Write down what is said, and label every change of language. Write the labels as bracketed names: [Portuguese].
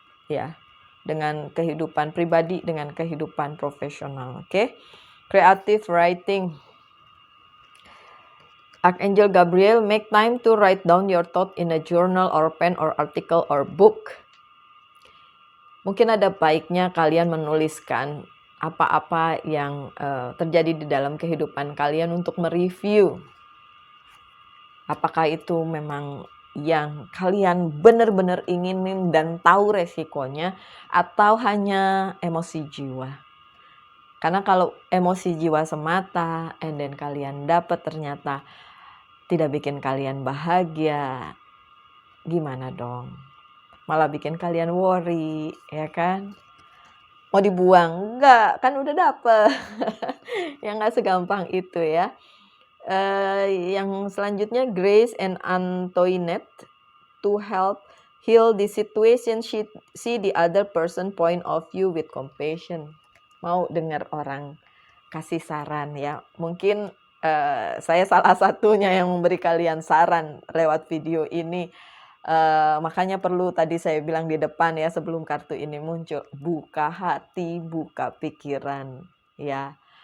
[Indonesian] ya, dengan kehidupan pribadi, dengan kehidupan profesional. [English] Oke. Creative writing. Archangel Gabriel, make time to write down your thought in a journal or pen or article or book. [Indonesian] Mungkin ada baiknya kalian menuliskan apa-apa yang terjadi di dalam kehidupan kalian untuk mereview. Apakah itu memang yang kalian benar-benar inginin dan tahu resikonya, atau hanya emosi jiwa. Karena kalau emosi jiwa semata, and then kalian dapat ternyata tidak bikin kalian bahagia, gimana dong? Malah bikin kalian worry, ya kan? Mau dibuang? Enggak, kan udah dapet. Ya nggak segampang itu ya. Yang selanjutnya, [English] Grace and Antoinette, to help heal the situation, see the other person point of view with compassion. [Indonesian] Mau dengar orang kasih saran ya. Mungkin saya salah satunya yang memberi kalian saran lewat video ini. Makanya perlu tadi saya bilang di depan ya, sebelum kartu ini muncul, buka hati, buka pikiran ya.